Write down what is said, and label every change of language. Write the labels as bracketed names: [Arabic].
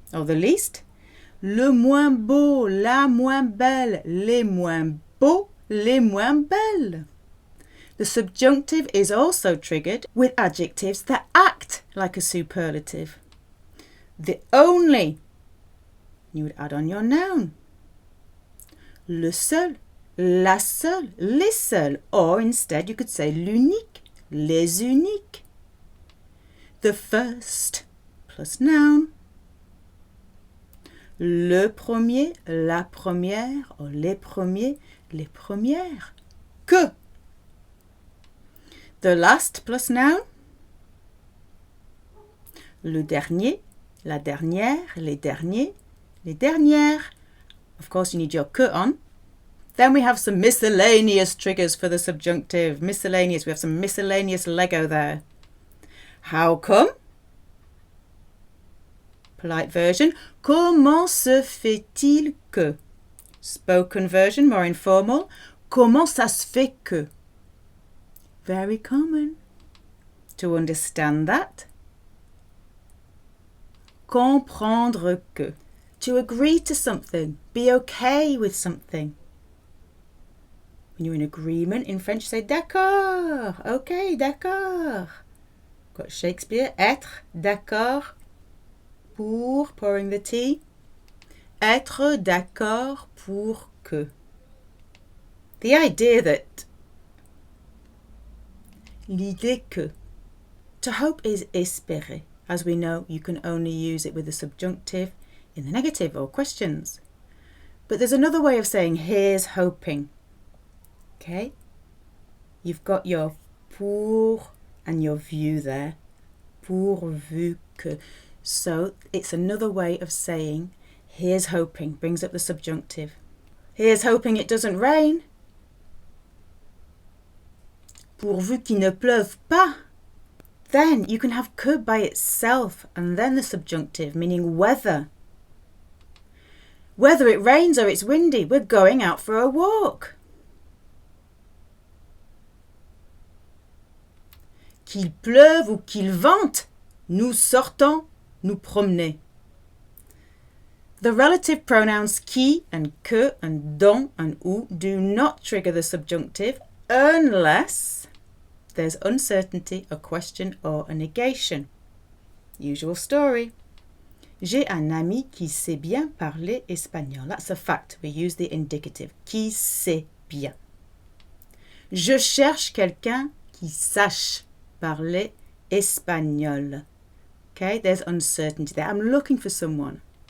[English] Or the least, [French] le moins beau, la moins belle, les moins beaux, les moins belles. [English] The subjunctive is also triggered with adjectives that act like a superlative. The only, you would add on your noun. [French] Le seul, la seule, les seuls, [English] or instead you could say [French] l'unique, les uniques. [English] The first plus noun. [French] Le premier, la première, or les premiers, les premières. Que. [English] The last plus noun. [French] Le dernier, la dernière, les derniers, les dernières. [English] Of course, you need your que on. Then we have some miscellaneous triggers for the subjunctive. Miscellaneous, we have some miscellaneous Lego there. How come? Polite version. [French] Comment se fait-il que? [English] Spoken version, more informal. [French] Comment ça se fait que? [English] Very common. To understand that. [French] Comprendre que. [English] To agree to something. Be okay with something. When you're in agreement, in French, say d'accord. Okay, d'accord. Got Shakespeare. [French] Être d'accord pour, [English] pouring the tea. [French] Être d'accord pour que. [English] The idea that. [French] L'idée que. [English] To hope is espérer. As we know, you can only use it with the subjunctive in the negative or questions. But there's another way of saying here's hoping. Okay? You've got your pour and your vu there. [French] Pourvu que. [English] So it's another way of saying here's hoping, brings up the subjunctive. Here's hoping it doesn't rain. [French] Pourvu qu'il ne pleuve pas. [English] Then you can have que by itself and then the subjunctive, meaning whether. Whether it rains or it's windy, we're going out for a walk. [French] Qu'il pleuve ou qu'il vente, nous sortons nous promener. [English] The relative pronouns qui and que and dont and ou do not trigger the subjunctive unless there's uncertainty, a question or a negation. Usual story. [French] J'ai un ami qui sait bien parler espagnol. [English] That's a fact. We use the indicative. [French] Qui sait bien. Je cherche quelqu'un qui sache parler espagnol. [English] Okay, there's uncertainty there. I'm looking for someone.